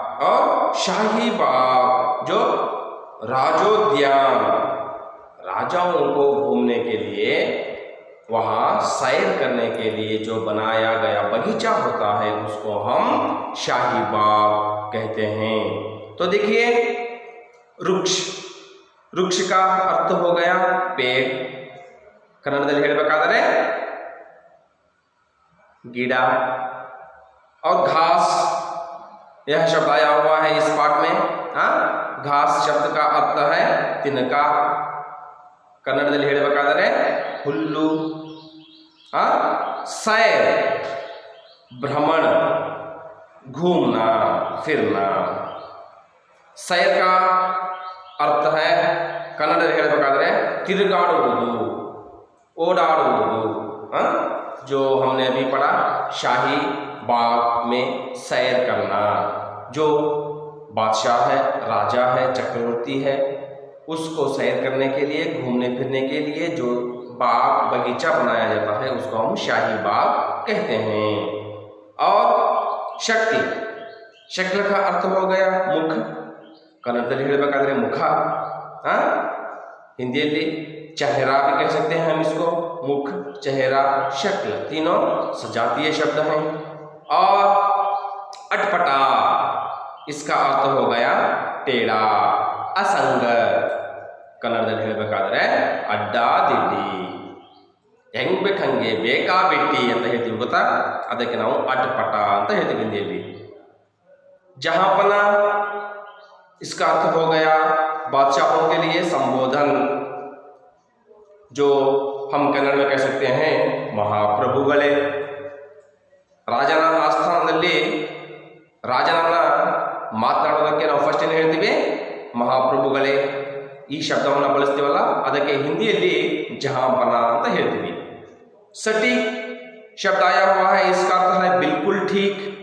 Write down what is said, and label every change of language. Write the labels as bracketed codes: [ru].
[hi] और शाही बाग जो राजोद्यान, राजाओं को घूमने के लिए, वहाँ सैर करने के लिए जो बनाया गया बगीचा होता है, उसको हम शाही बाग कहते हैं। तो देखिए, वृक्ष, वृक्ष का अर्थ हो गया पेड़। [kn] कन्नड़ದಲ್ಲಿ ಹೇಳಬೇಕಾದರೆ ಗಿಡ। [hi] और घास, यह शब्द आया हुआ है इस पाठ में। घास शब्द का अर्थ है तिनका। [kn] कन्नड़ದಲ್ಲಿ ಹೇಳಬೇಕಾದರೆ ಹುಲ್ಲು। [hi] सैर, भ्रमण, घूमना फिरना। सैर का अर्थ है [kn] कन्नड़ದಲ್ಲಿ ಹೇಳಬೇಕಾದರೆ ತಿರುಗಾಡುವುದು, ओडाಡುವುದು। [hi] जो हमने अभी पढ़ा, शाही बाग में सैर करना। जो बादशाह है, राजा है, चक्रवर्ती है, उसको सैर करने के लिए, घूमने फिरने के लिए जो बाग, बगीचा बनाया जाता है, उसको हम शाही बाग कहते हैं। और शक्ति, शक्ल का अर्थ हो गया मुख। [kn] कन्नड़ದಲ್ಲಿ ಹೇಳಬೇಕಾದರೆ [hi] मुख। हिंदी चेहरा भी कह सकते हैं हम इसको। मुख, चेहरा, शक्ल, तीनों सजातीय शब्द हैं। और अटपटा, इसका अर्थ हो गया टेढ़ा, असंगत। [kn] कन्नड़ದಲ್ಲಿ ಹೇಳಬೇಕಾದರೆ ಅಡ್ಡಾದಿಡ್ಡಿ, ಹೆಂಗ್ ಬೇಕಂಗೆ ಬೇಕಾ ಬಿಟ್ಟಿ ಅಂತ ಹೇಳ್ತೀವಿ ಗೊತ್ತಾ, ಅದಕ್ಕೆ ನಾವು ಅಟಪಟ ಅಂತ ಹೇಳ್ತೀವಿ ಹಿಂದಿಯಲ್ಲಿ। [hi] जहांपना, इसका अर्थ हो गया बादशाहों के लिए संबोधन। जो हम कन्नड़ में कह सकते हैं महाप्रभुगले। [kn] ರಾಜನ ಆಸ್ಥಾನದಲ್ಲಿ ರಾಜನನ್ನ ಮಾತನಾಡೋದಕ್ಕೆ ನಾವು ಫಸ್ಟ್ ಏನು ಹೇಳ್ತೀವಿ? ಮಹಾಪ್ರಭುಗಳೇ, ಈ ಶಬ್ದವನ್ನು ಬಳಸ್ತೀವಲ್ಲ, ಅದಕ್ಕೆ ಹಿಂದಿಯಲ್ಲಿ ಜಹಾಂಪನ ಅಂತ ಹೇಳ್ತೀವಿ। [hi] सटीक शब्द आया हुआ है, इसका अर्थ है बिल्कुल ठीक।